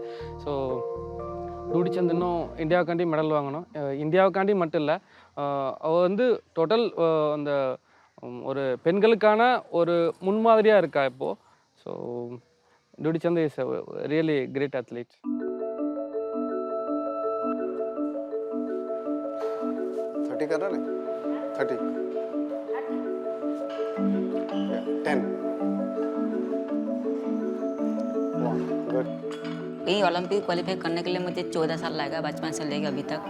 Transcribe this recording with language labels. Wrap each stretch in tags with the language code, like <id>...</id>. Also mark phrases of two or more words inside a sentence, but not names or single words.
<ta>ஸோ டூடி சந்த் இன்னும் இந்தியாவுக்காண்டி மெடல் வாங்கணும். இந்தியாவுக்காண்டி மட்டும் இல்லை, அவள் வந்து டோட்டல் அந்த ஒரு பெண்களுக்கான ஒரு முன்மாதிரியாக இருக்கா இப்போது.</ta> <en>so Dutee Chand is really great athlete.</en> <hi>कर रहा है 30 10 1 गुड ये ओलंपिक क्वालिफाई करने के लिए मुझे 14 साल लगा, बचपन से लेकर अभी तक।</hi>